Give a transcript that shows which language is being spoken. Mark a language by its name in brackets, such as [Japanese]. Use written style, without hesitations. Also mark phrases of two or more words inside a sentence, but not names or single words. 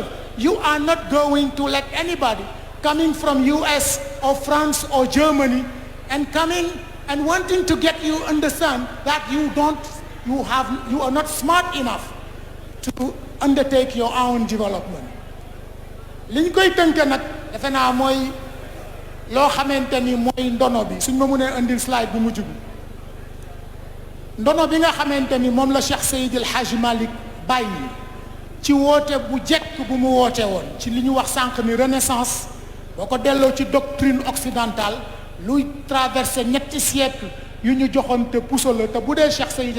[English] You are not going to let anybody coming from US or France or Germany and coming and wanting to get you understand that you are not smart enough to undertake your own development. [Wolof] li ñu koy tënk nag defe naa mooy loo xamante ni mooy ndono bi suñ ma mënee indil slide bu mujj bi ndono bi nga xamante ni moom la Cheikh Seydil Hadji Malick bàyyi ci woote bu jekk bu mu woote woon ci li ñu wax sànq ni renaissance boo ko delloo ci [French] doctrine occidentale [Wolof] luy traversé ñetti siècle yu ñu joxoon te puso la te bu dee Cheikh Seydil